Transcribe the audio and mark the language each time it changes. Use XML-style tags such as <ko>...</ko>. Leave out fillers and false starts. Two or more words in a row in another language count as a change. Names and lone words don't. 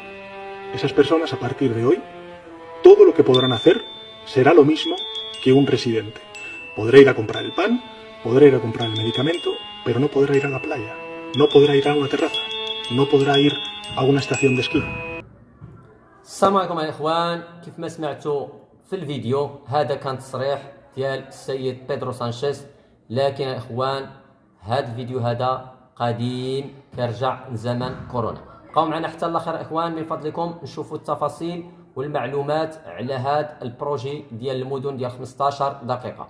<es>Esas personas a partir de hoy, todo lo que podrán hacer será lo mismo que un residente. Podrá ir a comprar el pan, podrá ir a comprar el medicamento, pero no podrá ir a la playa. No podrá ir a una terraza, no podrá ir a una estación de esquí.</es> <ar>السلام عليكم يا اخوان. كيف ما سمعتوا في الفيديو هذا كان تصريح ديال السيد بيدرو سانشيز. لكن يا اخوان هذا الفيديو هذا قديم كيرجع لزمن كورونا. بقاو معنا حتى الاخر يا اخوان من فضلكم نشوفوا التفاصيل والمعلومات على هذا البروجي ديال المدن ديال 15 دقيقه.</ar>